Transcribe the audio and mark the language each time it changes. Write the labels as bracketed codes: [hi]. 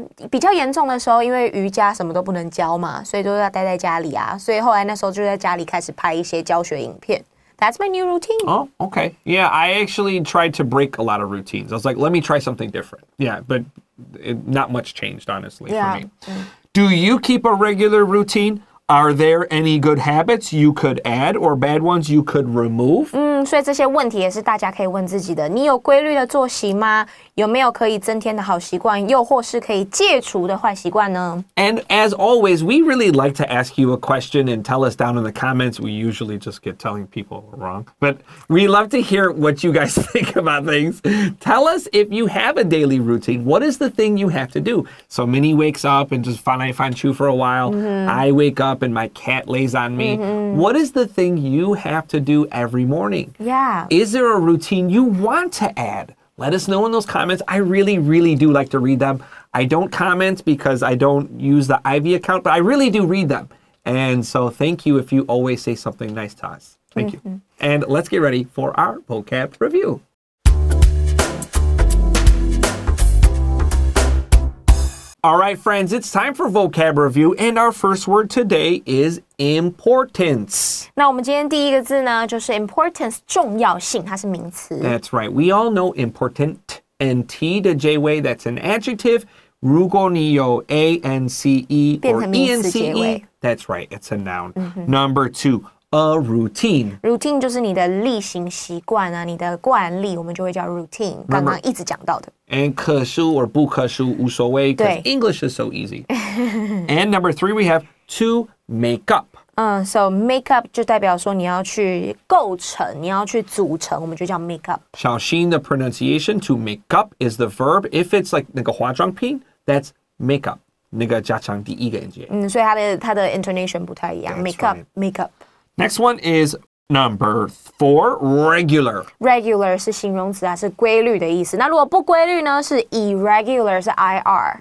[zh] 比较严重的时候，因为瑜伽什么都不能教嘛，所以都要待在家里啊。所以后来那时候就在家里开始拍一些教学影片。 [en] That's my new routine. Oh, okay. Yeah, I actually tried to break a lot of routines. I was like, let me try something different. Yeah, but not much changed, honestly, for me. Do you keep a regular routine? Are there any good habits you could add or bad ones you could remove? [zh] 所以这些问题也是大家可以问自己的。你有规律的作息吗？有没有可以增添的好习惯，又或是可以戒除的坏习惯呢？ [en] And as always, we really like to ask you a question and tell us down in the comments. We usually just get telling people we're wrong. But we love to hear what you guys think about things. Tell us if you have a daily routine. What is the thing you have to do? So Minnie wakes up and just fan chew for a while. I wake up and my cat lays on me. What is the thing you have to do every morning? Yeah. Is there a routine you want to add? Let us know in those comments. I really, really do like to read them. I don't comment because I don't use the Ivy account, but I really do read them. And so thank you if you always say something nice to us. Thank you. And let's get ready for our vocab review. All right, friends, it's time for vocab review, and our first word today is importance. [zh] 那我们今天第一个字呢，就是 importance 重要性，它是名词。 [en] That's right. We all know important and T [zh] 的结尾 [en] that's an adjective. [zh] 如果你有 A-N-C-E 变 [en] or [zh] 成名词结尾。 [en] E-N-C-E, that's right. It's a noun. Number 2, a routine. [zh] Routine 就是你的例行习惯啊，你的惯例，我们就会叫 routine。刚刚一直讲到的。 [en] And [zh] 可数 [en] or [zh] 不可数无所谓 [en] because [zh] 对 [en] English is so easy. And number 3, we have to make up. [zh] So make up 就代表说你要去构成，你要去组成，我们就叫 make up。小心 [en] the pronunciation to make up is the verb. If it's like [zh] 那个化妆品 [en] that's make up. [zh] 那个加强第一个音节。所以它的 intonation 不太一样。 [en] That's Make up, right. make up. Next one is number 4, regular. [zh] Regular 是形容词啊，是规律的意思。那如果不规律呢，是 irregular， 是 ir。